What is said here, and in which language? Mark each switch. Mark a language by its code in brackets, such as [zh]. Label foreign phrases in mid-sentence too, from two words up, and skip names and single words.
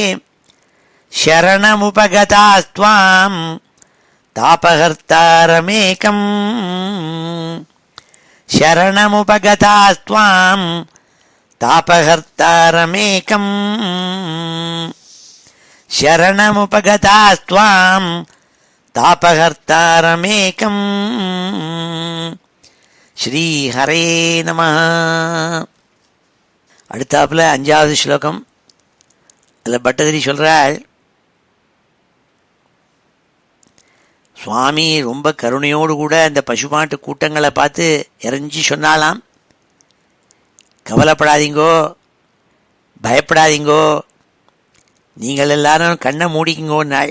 [sa] शरणमुपगतास्त्वां तापहर्तारमेकम् शरणमुपगतास्त्वां तापहर्तारमेकम् शरणमुपगतास्त्वां तापहर्तारमेकम् श्रीहरे नमः. [ta] அடுத்தாப்புல 5வது ஸ்லோகம். அதில் பட்டதிரி சொல்கிறாள், சுவாமி ரொம்ப கருணையோடு கூட அந்த பசுமாட்டு கூட்டங்களை பார்த்து இறைஞ்சி சொன்னாலாம், கவலைப்படாதீங்கோ, பயப்படாதீங்கோ, நீங்கள் எல்லாரும் கண்ணை மூடிக்குங்கோன்னாள்.